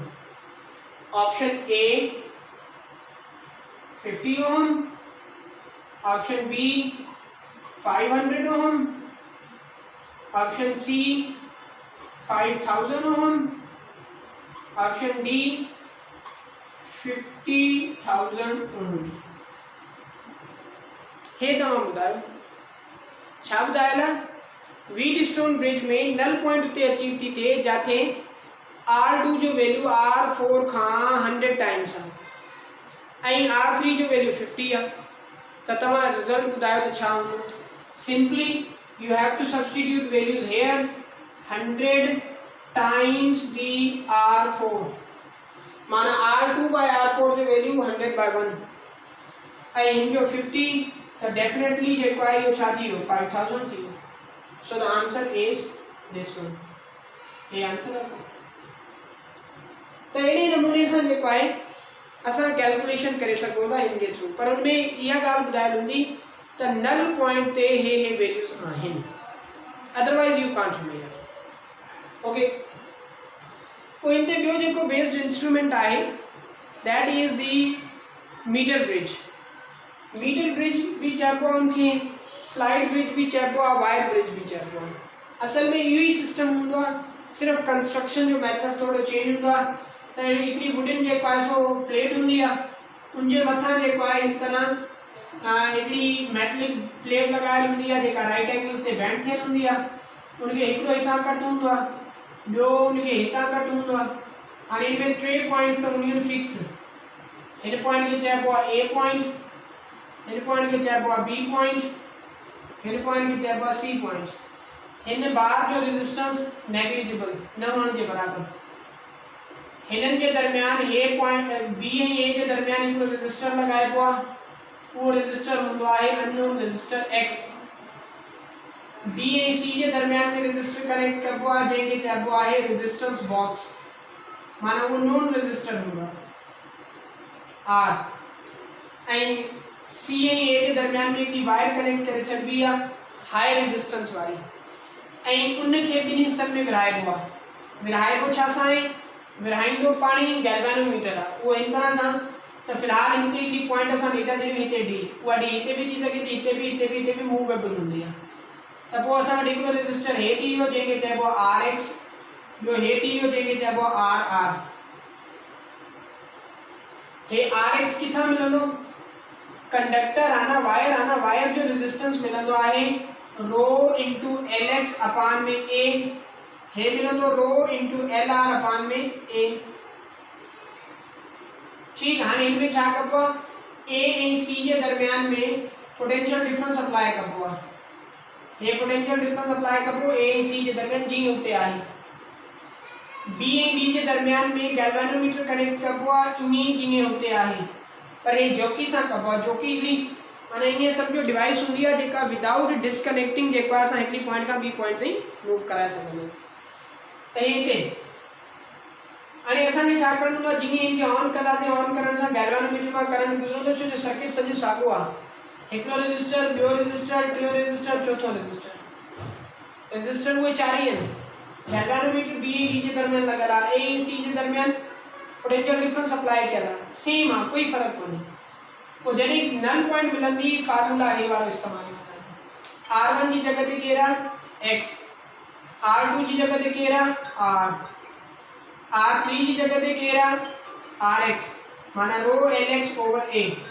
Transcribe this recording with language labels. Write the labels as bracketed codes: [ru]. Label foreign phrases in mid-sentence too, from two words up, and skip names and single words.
[en] Option A 50 ohm, option B 500 ohm, option C 5000 ohm, option D 50,000 ohm। [sd] हे तमाम ॿुधायो छा ॿुधायल आहे, व्हीटस्टोन ब्रिज में नल पॉइंट उते अचीव थी थिए जाते R2 जो वैल्यू R4 खां 100 टाइम्स आहे ऐं R3 जो वैल्यू 50 आहे, त तव्हां रिजल्ट ॿुधायो त छा हूंदो। [en] simply you have to substitute values here, [sd] 100 टाइम्स दी R4 माना R2/R4 जो वैल्यू 100/1 ऐं हिन जो 50, त डेफिनेटली जेको आहे इहो छा थी वियो, 5000 थी वियो। [en] so the answer is this one. [sd] हे आंसर आहे। तो अड़े नमूने से जो है असां कैलकुलेशन करे सघूं था इन थ्रू, पर उनमें यह गाल बुधायल होंगी तो नल पॉइंट ते हे वैल्यूज आहिनि, [en] otherwise you can't measure. [sd] ओके, तो इन ते बियो जेको बेस्ड इंस्ट्रूमेंट है [en] that is the meter bridge. [sd] मीटर ब्रिज भी चइबो आहे उनखे स्लाइड ब्रिज भी चइबो आहे, वायर ब्रिज भी चइबो आहे। असल में इहो ई सिस्टम हूंदो आहे, सिर्फ़ कंस्ट्रक्शन जो मेथड थोड़ो चेंज हूंदो आहे। त हिकिड़ी वुडन जेको आहे सो प्लेट हूंदी आहे, उनजे मथां जेको आहे हिकु तरह हिकिड़ी मेटलिक प्लेट लॻायल हूंदी आहे जेका राइट एंगल्स ते बेंड थियल हूंदी आहे। उनखे हिकिड़ो हितां कट हूंदो आहे, ॿियो उनखे हितां कट हूंदो आहे। हाणे हिन में 3 पॉइंट्स त हूंदियूं आहिनि फिक्स। हिन पॉइंट खे चइबो आहे ए पॉइंट, हिन पॉइंट खे चइबो आहे बी पॉइंट, हिन पॉइंट खे चइबो आहे सी पॉइंट। हिन बार जो रेजिस्टेंस नेग्लिजिबल, न हुअण जे बराबर। हिननि जे दरमियान ए पॉइंट बी ऐं ए जे दरमियान हिकिड़ो रेजिस्टर लॻाइबो आहे, उहो रेजिस्टर हूंदो आहे अननोन रेजिस्टर एक्स। बी ऐं सी जे दरमियान में रेजिस्टर कनेक्ट कबो आहे जंहिंखे चइबो आहे रेजिस्टेंस बॉक्स, माना उहो नोन रेजिस्टर हूंदो आहे आर। ऐं सी ऐं ए जे दरमियान में हिकिड़ी वायर कनेक्ट करे छॾिबी आहे हाई रेजिस्टेंस वारी, ऐं उनखे ॿिनि हिस्सनि में विरहाइबो आहे। विरहाइबो छा सां आहे? विरहाईंदो पाणी गैल्वेनोमीटर आहे, उहो हिन तरह सां। त फ़िलहाल हिते हिकिड़ी पॉइंट असां ॾेई था छॾियूं, हिते डी, उहा डी हिते बि थी सघे थी, हिते बि, हिते बि, हिते बि मूवेबल हूंदी आहे। त पोइ असां वटि हिकिड़ो रेजिस्टर हे थी वियो जंहिंखे चइबो आहे आर एक्स, ॿियो हे थी वियो जंहिंखे चइबो आहे आर आर। हे आर एक्स किथां मिलंदो? कंडक्टर आहे न, वायर आहे न, वायर जो रेजिस्टेंस मिलंदो आहे रो इंटू एल एक्स अपान में ए, हे मिलंदो रो इंटू एल आर अपान में ए। ठीक, हाणे इनमें छा कबो आहे? ए ऐं सी जे दरमियान में पोटेंशियल डिफरेंस अप्लाई कबो आहे। ये पोटेंशियल डिफरेंस अप्लाई कबो ए ऐं सी जे दरमियान जीअं उते आहे। बी ऐं डी जे दरमियान में गैल्वेनोमीटर कनेक्ट कबो आहे ईअं जीअं उते आहे, पर हे जोकी सां कबो आहे। जोकी हिकिड़ी माना ईअं सम्झो डिवाइस हूंदी आहे जेका विदाउट डिस्कनेक्टिंग जेको आहे असां हिकिड़ी पॉइंट खां ॿी पॉइंट ताईं मूव कराए सघंदा आहियूं। त हिते हाणे असांखे छा करणो हूंदो आहे? जीअं हिनखे ऑन कंदासीं, ऑन करण सां गैल्वेनोमीटर मां करंट गुज़रंदो, छो जो सर्किट सॼो साॻियो आहे। हिकिड़ो रेजिस्टर, ॿियो रेजिस्टर, टियों रेजिस्टर, चौथों रेजिस्टर। रेजिस्टर उहे 4 ई आहिनि। गैल्वेनोमीटर बी ऐं डी जे दरमियान लॻल आहे, ए ऐं सी जे दरमियान पोटेंशियल डिफरेंस अप्लाई कयल आहे, सेम आहे, कोई फ़र्क़ु कोन्हे। पोइ जॾहिं नल पॉइंट मिलंदी, फार्मूला हे वारो इस्तेमालु कंदा आहियूं। R1 जी जॻह ते केरु आहे? एक्स। R2 जी जॻह ते केरु आहे? आर। R3 जी जॻह ते केरु आहे? आर एक्स, माना रो एल एक्स ओवर ए।